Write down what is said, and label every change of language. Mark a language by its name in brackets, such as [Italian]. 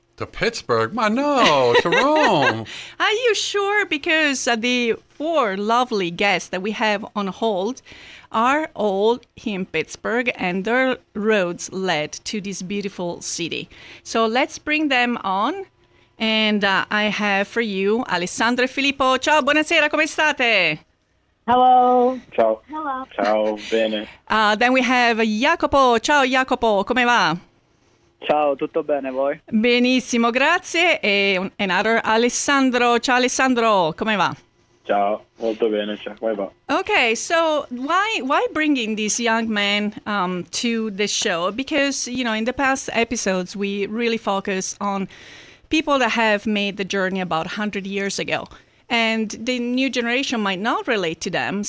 [English] To Pittsburgh? [Italian] Ma no, [English] to Rome. Are you sure? Because the 4 lovely guests that we have on hold are all in Pittsburgh, and their roads led to this beautiful city. So let's bring them on And I have for you Alessandro e Filippo. [Italian] Ciao, buonasera, come state? [English] Hello. [Italian] Ciao. [English] Hello. [Italian] Ciao, bene. [English] Then we have Jacopo. [Italian] Ciao Jacopo, come va? Ciao, tutto bene voi? Benissimo, grazie. E [English] another [Italian] Alessandro. Ciao Alessandro, come va? Ciao, molto bene, ciao, come va? [English] Okay, so why bringing these young men to the show? Because in the past episodes we really focus on people that have made the journey about 100 years ago, and the new generation might not relate to them.